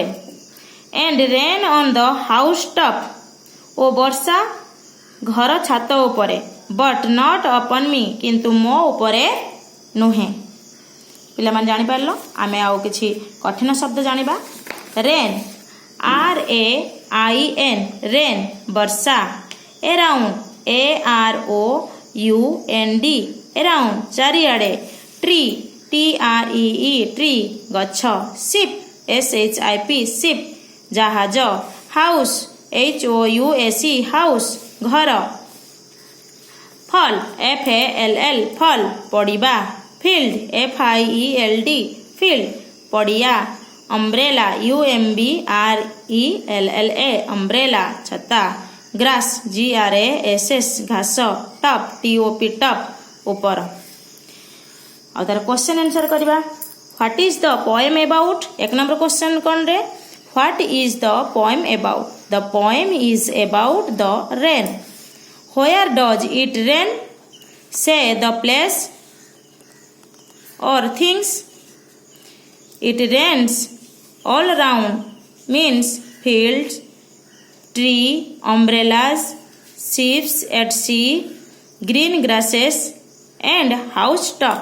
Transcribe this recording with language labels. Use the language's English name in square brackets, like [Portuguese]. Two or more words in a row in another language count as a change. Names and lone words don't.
[English] and rain on the house top [Odia] ଓ ବର୍ଷା ଘର ଛାତ ଉପରେ। [English] but not upon me [Odia] କିନ୍ତୁ ମୋ ଉପରେ ନୁହେଁ। ପିଲା ମାନେ ଜାଣି ପାରିଲ ଆମେ ଆଉ କିଛି କଠିନ ଶବ୍ଦ ଜାଣିବା। [English] rain RAIN rain वर्षा। around AROUND around चारिआडे। tree TREE tree गछ। ship SHIP ship जहाज। house HOUSE house घर। fall FALL fall पड़िबा। field FIELD field पड़िया। umbrella UMBRELLA umbrella छता। grass GRASS घास। top TOP top ऊपर। [Odia] ଆଉ ତାର [English] question answer [Odia] କରିବା। [English] what is the poem about? 1 number question [Odia] କଣ ରେ [English] what is the poem about? the poem is about the rain. Where does it rain? Say the place or things. It rains all around means fields, tree, umbrellas, ships at sea, green grasses and housetop.